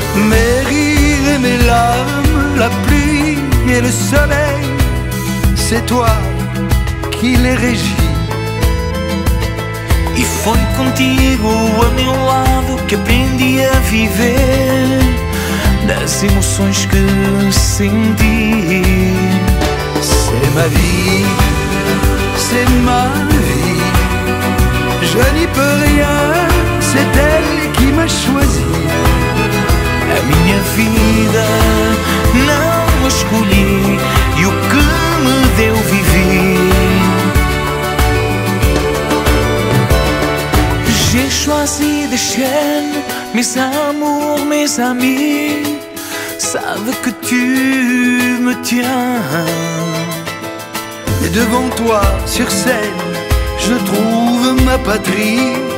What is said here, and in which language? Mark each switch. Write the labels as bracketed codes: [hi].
[fr] Mes rires et mes larmes, la pluie et le soleil, c'est toi qui les régis. [pt] E foi contigo a meu lado que aprendi a viver das emoções que senti. [fr] C'est ma vie, c'est ma vie. Je n'y peux rien, c'est elle qui m'a choisi. [pt] A minha vida não escolhi e o que me deu vivi. [fr] J'ai choisi de chaînes, mes amours, mes amis savent que tu me tiens. Et devant toi, sur scène, je trouve ma patrie.